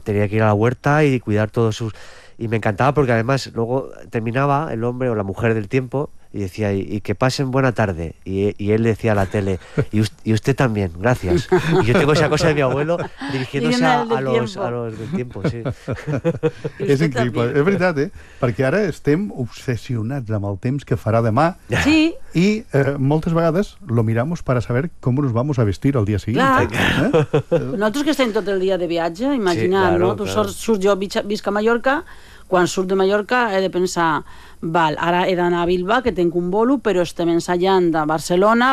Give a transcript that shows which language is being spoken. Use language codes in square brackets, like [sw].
[es] Tenía que ir a la huerta y cuidar todos sus... Y me encantaba porque además luego terminaba el hombre o la mujer del tiempo y decía, y que pasen buena tarde. Y él decía a la tele, y usted también, gracias. Y yo tengo esa cosa de mi abuelo dirigiéndose a los del tiempo. Sí. Es increíble. También. Es verdad, ¿eh? Porque ahora [ca] estem obsesionados amb el temps que farà demà. Sí. [es] Y [ca] moltes vegades [es] lo miramos para saber cómo nos vamos a vestir al día siguiente. Claro. Nosotros que [ca] estem tot el día de viatge, imagina't, [es] sí, claro, ¿no? Claro. [ca] Jo visc a Mallorca. Quan surt de Mallorca he de pensar, val, ara he d'anar a Bilbao, que tinc un bolo, però estem ensenyant a Barcelona.